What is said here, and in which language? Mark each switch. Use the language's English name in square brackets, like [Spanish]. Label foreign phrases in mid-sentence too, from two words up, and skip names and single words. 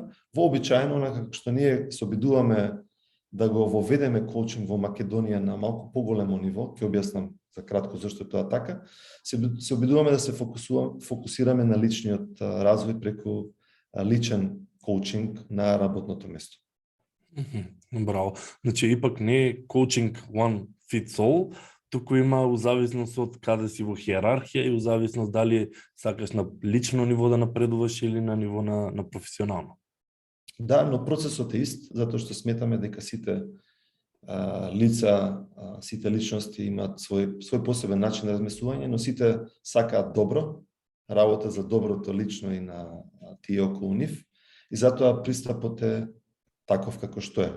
[Macedonian] Вообичаено, како што ние се обидуваме да го воведеме коучинг во Македонија на малку поголемо ниво, ќе објаснам за кратко зашто е тоа така, се обидуваме да се фокусираме на личниот развој преку личен коучинг на работното место. Браво. Значи, ипак не е коучинг [English] one fits all, [Macedonian] туку има зависност од каде си во хиерархија и зависност дали сакаш на лично ниво да напредуваш или на ниво на професионално. Да, но процесот е ист, затоа што сметаме дека сите лица, сите личности имаат свој посебен начин на размислување, но сите сакаат добро, работа за доброто лично и на тие околу нив, и затоа пристапот е таков како што е.